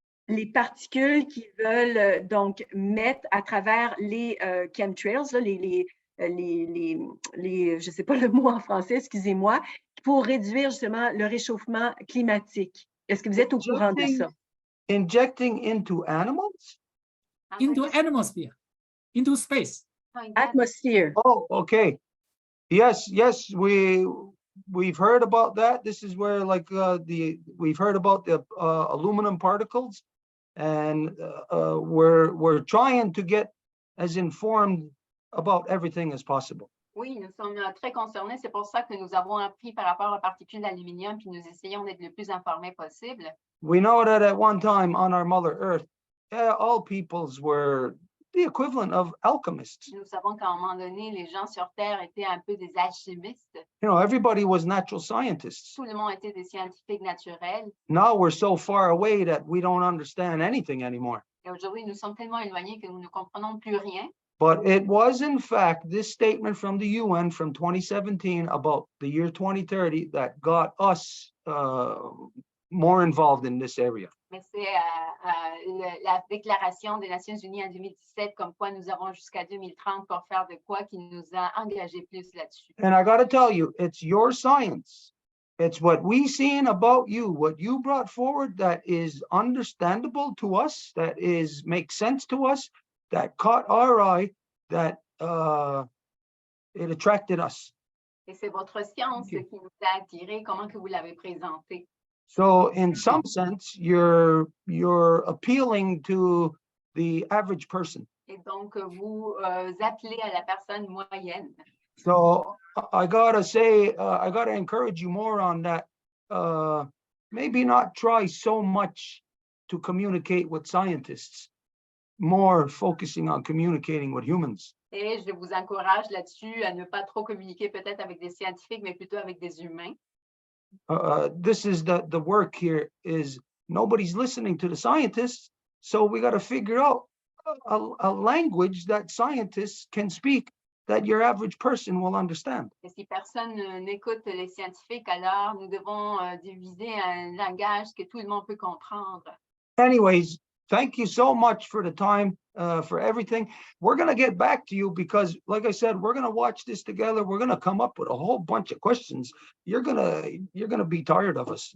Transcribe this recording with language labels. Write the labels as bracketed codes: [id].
[fr] Les particules qui veulent donc mettre à travers les chemtrails, là, je ne sais pas le mot en français, excusez-moi, pour réduire justement le réchauffement climatique. Est-ce que vous êtes au courant de ça? [en] Injecting into animals? Into atmosphere, into space. Atmosphere. Oh, okay. Yes, we've heard about that. This is where we've heard about the aluminum particles, and we're trying to get as informed about everything as possible. [fr] Oui, nous sommes très concernés. C'est pour ça que nous avons appris par rapport aux particules d'aluminium, puis nous essayons d'être le plus informés possible. [en] We know that at one time on our Mother Earth, all peoples were the equivalent of alchemists. [fr] Nous savons qu'à un moment donné, les gens sur Terre étaient un peu des alchimistes. [en] You know, everybody was natural scientists. [fr] Tout le monde était des scientifiques naturels. [en] Now we're so far away that we don't understand anything anymore. [fr] Et aujourd'hui, nous sommes tellement éloignés que nous ne comprenons plus rien. [en] But it was, in fact, this statement from the UN from 2017 about the year 2030 that got us more involved in this area. [fr] Mais c'est la déclaration des Nations Unies en 2017, comme quoi nous avons jusqu'à 2030 pour faire de quoi, qui nous a engagés plus là-dessus. [en] And I got to tell you, it's your science. It's what we seen about you, what you brought forward that is understandable to us, that is makes sense to us, that caught our eye, that it attracted us. [fr] Et c'est votre science qui nous a attirés, comment que vous l'avez présenté. [en] So in some sense, you're appealing to the average person. [fr] Et donc, vous appelez à la personne moyenne. [en] So I gotta say, I gotta encourage you more on that. Maybe not try so much to communicate with scientists, more focusing on communicating with humans. [fr] Et je vous encourage là-dessus à ne pas trop communiquer peut-être avec des scientifiques, mais plutôt avec des humains. [en] This is the work here is nobody's listening to the scientists. So we got to figure out a language that scientists can speak that your average person will understand. [fr] Et si personne n'écoute les scientifiques, alors nous devons diviser un langage que tout le monde peut comprendre. [en] Anyways, thank you so much for the time, for everything. We're going to get back to you because, like I said, we're going to watch this together. We're going to come up with a whole bunch of questions. You're going to be tired of us.